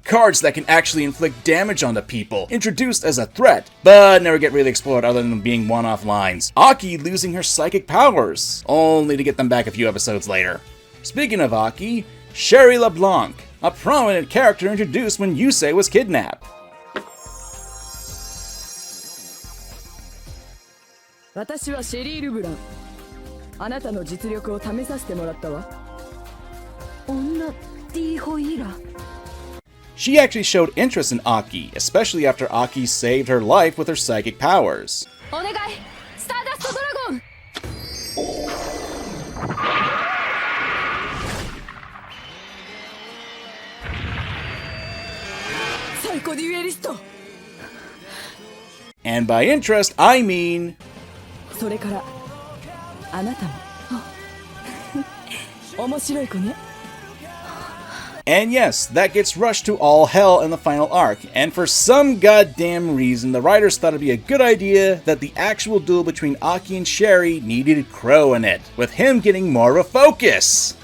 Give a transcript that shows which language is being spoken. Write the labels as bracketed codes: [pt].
[en] Cards that can actually inflict damage onto people, introduced as a threat, but never get really explored other than being one-off lines. Aki losing her psychic powers, only to get them back a few episodes later. Speaking of Aki, Sherry LeBlanc, a prominent character introduced when Yusei was kidnapped. [ja] 私はシェリー・ルブラン。あなたの実力を試させてもらったわ。女 D ホイーラ。 [en] She actually showed interest in Aki, especially after Aki saved her life with her psychic powers. [ja] お願い、スターダストドラゴン。サイコデュエリスト。 [en] And by interest, I mean... [ja] それからあなたも面白い子ね。 [en] And yes, that gets rushed to all hell in the final arc, and for some goddamn reason, the writers thought it'd be a good idea that the actual duel between Aki and Sherry needed Crow in it, with him getting more of a focus.